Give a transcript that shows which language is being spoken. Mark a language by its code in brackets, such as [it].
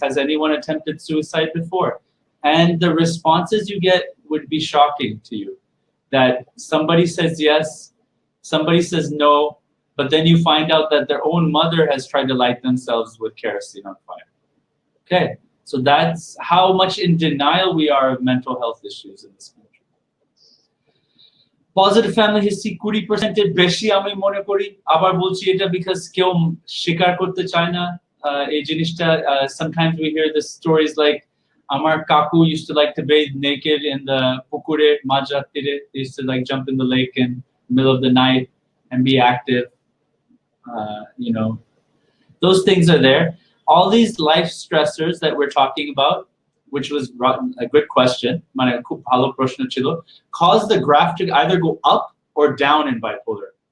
[en] Has anyone attempted suicide before? And the responses you get would be shocking to you. That somebody says yes, somebody says no, but then you find out that their own mother has tried to light themselves with kerosene on fire. Okay, so that's how much in denial we are of mental health issues in this country. Positive family history [bn] 20% এর বেশি আমি মনে করি, আবার বলছি এটা [en] because [bn] কেউ স্বীকার করতে চায় না এই জিনিসটা. [en] Sometimes we hear the stories like Amar Kaku used to like to bathe naked in the [bn] pukure majratire. [en] They used to like jump in the lake in the middle of the night and be active. You know, those things are there. All these life stressors that we're talking about, which was a good question, cause the graph to either go up or down in bipolar.